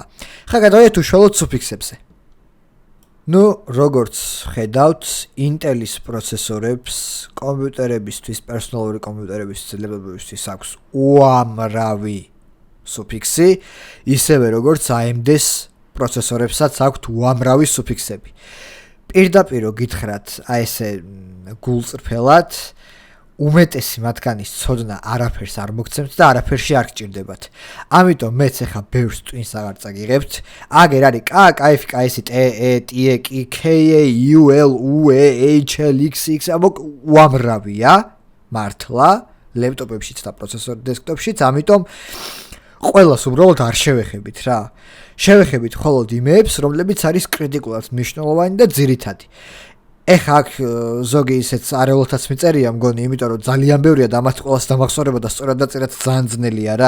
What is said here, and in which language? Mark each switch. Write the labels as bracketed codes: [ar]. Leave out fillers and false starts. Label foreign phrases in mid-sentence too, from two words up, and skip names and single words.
[ka] ხა გადავიდეთ უშუალოდ სუფიქსებზე. როგორც ხედავთ, Intel-ის პროცესორებს კომპიუტერებისთვის, პერსონალური კომპიუტერებისთვის, ლეპტოპებისთვის აქვს უამრავი სუფიქსი, ისევე როგორც AMD-ის პროცესორებსაც აქვთ უამრავი სუფიქსები. პირდაპირ გითხრათ, აი ესე გულწრფელად, უმეტესი მათგანის ცოდნა არაფერს არ მოგცემთ და არაფერში არ გჭირდებათ. ამიტომ მეც ახლა ბევრს ტვინს აღარ წაგიღებთ. აგერ არის KF, KS, TE, TE, KA, UL, UE, HL, XX, უამრავია მართლა ლეპტოპებშიც და პროცესორ დესკტოპშიც, ამიტომ ყველას უბრალოდ არ შევეხებით რა. შევეხებით მხოლოდ იმებს, რომლებიც არის კრიტიკულად მნიშვნელოვანი და ძირითადი. ეხა აქ ზოგი ისეც არეულთაც მიწერია მგონი, იმიტომ რომ ძალიან ბევრია და ამათ ყველას დამახსოვრება და სწორად დაწერაც ძალიან ძნელია რა.